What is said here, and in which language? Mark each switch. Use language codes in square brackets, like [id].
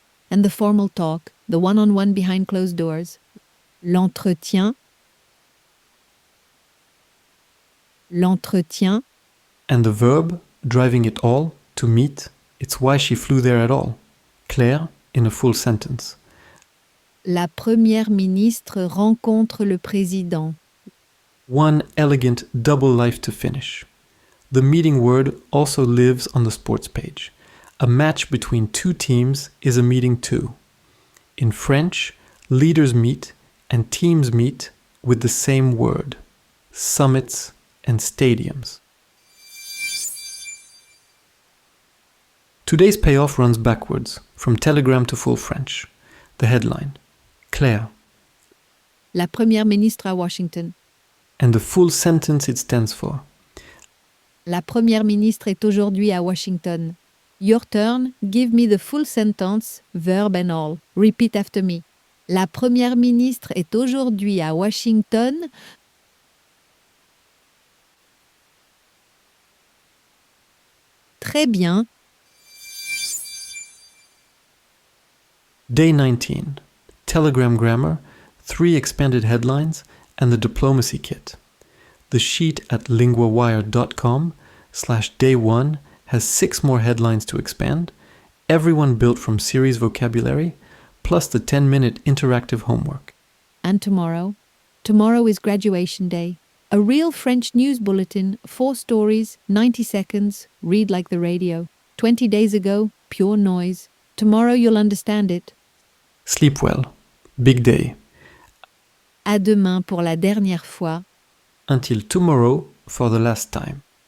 [en] And the formal talk, the one-on-one behind closed doors. [fr] L'entretien. L'entretien. [en] And the verb, driving it all, to meet, it's why she flew there at all. Claire, in a full sentence. [fr] La Première ministre rencontre le président. [en] One elegant double life to finish. The meeting word also lives on the sports page. A match between 2 teams is a meeting too. In French, leaders meet and teams meet with the same word. Summits and stadiums. Today's payoff runs backwards, from Telegram to full French. The headline. Claire. [fr] La Première ministre à Washington. [en] And the full sentence it stands for. La Première ministre est aujourd'hui à Washington. Your turn, give me the full sentence, verb and all. Repeat after me. [fr] La Première ministre est aujourd'hui à Washington. Très bien. [en] Day 19. Telegram grammar, 3 expanded headlines, and the diplomacy kit. The sheet at LinguaWire.com/day1 has 6 more headlines to expand, everyone built from series vocabulary, plus the 10-minute interactive homework. And tomorrow, Tomorrow is graduation day. A real French news bulletin, 4 stories, 90 seconds, read like the radio. 20 days ago, pure noise. Tomorrow you'll understand it. Sleep well. Big day. [fr] À demain pour la dernière fois. [en] Until tomorrow for the last time.